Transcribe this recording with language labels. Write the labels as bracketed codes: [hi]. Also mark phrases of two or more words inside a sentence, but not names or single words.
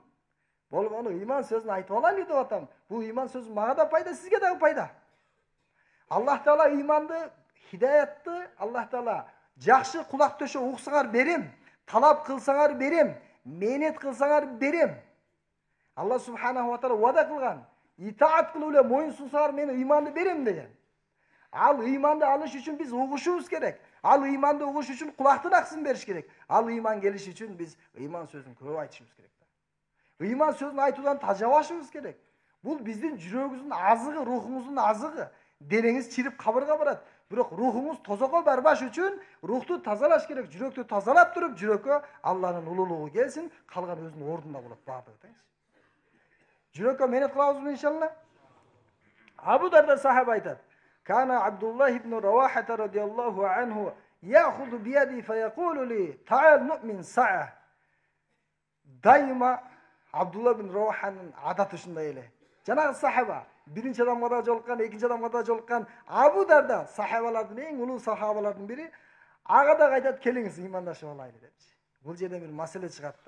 [ky] Болгону ыйман сөзүн айтып алайлы деп атам. Бул ыйман сөзү мага да пайда, сизге дагы пайда. Аллах таала ыйманды, хидаятты Аллах таала жакшы кулак төшө уксаңар берем, талап кылсаңар берем, мээнет кылсаңар берем. [ar] الله سبحانه وتعالى [ky] вада кылган. Итаат кылып эле моюн сунсаңар мен ыйманды берем деген. Ал ыйманды алыш үчүн биз угушубуз керек. Ал ыйманды угуш үчүн кулактын аксын бериш керек. Ал ыйман келиш үчүн биз ыйман сөзүн көп айтышыбыз керек. Ыйман сөзүн айтуудан тажабашыбыз керек. Бул биздин жүрөгүбүздүн азыгы, рухубуздун азыгы. Денеңиз чирип кабырга барат. Бирок рухуңуз тозокко барбаш үчүн рухту тазалаш керек. Жүрөктү тазалап туруп, жүрөккө Алланын улуулугу келсин, калган өзүнүн ордунда болот баардыгы. Жүрөккө мээнет кылабызбы иншалла? Абу Дарда сахаба айтат. [ar] كان عبد الله بن رواحة رضي الله عنه يأخذ بيدي فيقول لي تعال نؤمن ساعة. [ky] Дайыма Абдулла ибн Раваханын адаты ушундай эле. Жанагы сахаба биринчи адамга да жолуккан, экинчи адамга да жолуккан Абу Дарда сахабалардын эң улуу сахабалардын бири. Ага да айтат, келиңиз ыймандашып алайлы депчи. Бул жерде бир маселе чыгат да.